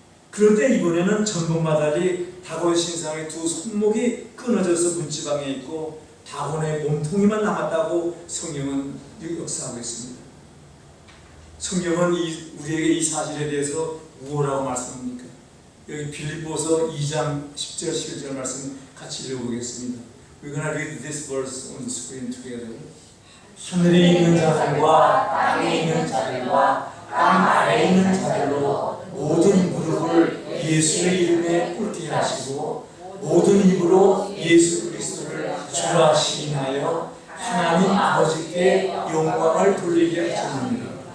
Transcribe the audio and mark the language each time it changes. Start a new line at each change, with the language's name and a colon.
Korean: 그런데 이번에는 전복마다 달리 다곤 신상의 두 손목이 끊어져서 문지방에 있고 다곤의 몸통이만 남았다고 성경은 역사하고 있습니다. 성경은 우리에게 이 사실에 대해서 무엇라고 말씀합니까? 여기 빌립보서 2장 10절 11절 말씀 같이 읽어보겠습니다.
English: We're going to read this verse on the screen together.
Korean: 하늘에 있는 자들과 땅에 있는 자들과 땅 아래에 있는 자들로 모든 무릎을 예수의 이름에 꿇게 하시고 모든 입으로 예수 그리스도를 주라 시인하여 하나님 아버지께 영광을 돌리게 하셨느니라.